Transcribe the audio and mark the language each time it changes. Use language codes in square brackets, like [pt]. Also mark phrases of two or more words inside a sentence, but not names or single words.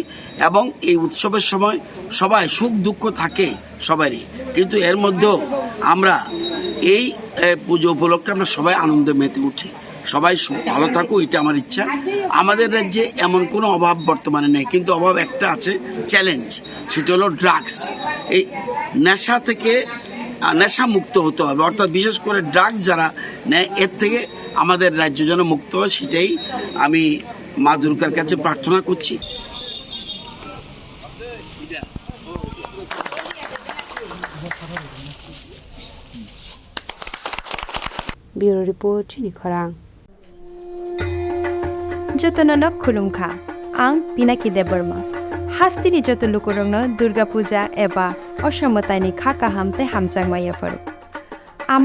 [bn] এবং এই উৎসবের সময় সবাই সুখ দুঃখ থাকে সবারই কিন্তু এর মধ্যেও আমরা এই পুজো উপলক্ষে আমরা সবাই আনন্দে মেতে উঠি সবাই ভালো থাকুক এটা আমার ইচ্ছা আমাদের রাজ্যে এমন কোনো অভাব বর্তমানে নেই কিন্তু অভাব একটা আছে চ্যালেঞ্জ সেটা হলো ড্রাগস এই নেশা থেকে নেশা মুক্ত হতে হবে অর্থাৎ বিশেষ করে ড্রাগস যারা নেয় এর থেকে আমাদের রাজ্য যেন মুক্ত হয় সেটাই আমি মা দুর্গার কাছে প্রার্থনা করছি [en] Bureau Report [trp] Chini Khorang Jotonono Khulumkha Ang RunielDebbarma Hatini joto lukurongno Durga Puja eba OsaMwtai ni khaka hamte hamjangmaya faru Ama